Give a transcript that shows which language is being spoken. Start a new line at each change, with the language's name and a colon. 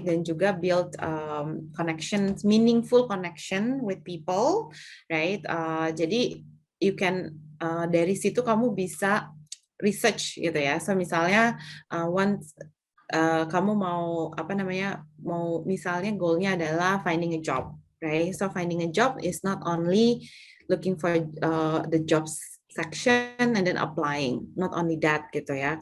Indonesian: Dan juga
English: build connections, meaningful connection with people, right?
Indonesian: Jadi
English: you can
Indonesian: dari situ kamu bisa research gitu ya. So misalnya once kamu mau mau misalnya goalnya adalah
English: finding a job,
Indonesian: right?
English: So finding a job is not only looking for the jobs section and then applying, not only that
Indonesian: gitu ya.